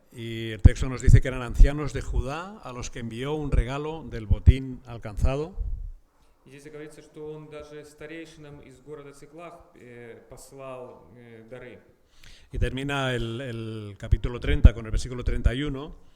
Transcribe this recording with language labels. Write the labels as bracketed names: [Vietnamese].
[Spanish] Y el texto nos dice que eran ancianos de Judá a los que envió un regalo del botín alcanzado. [Russian] И здесь говорится, что он даже старейшинам из города Циклах послал дары. [Spanish] Y termina el capítulo 30 con el versículo 31.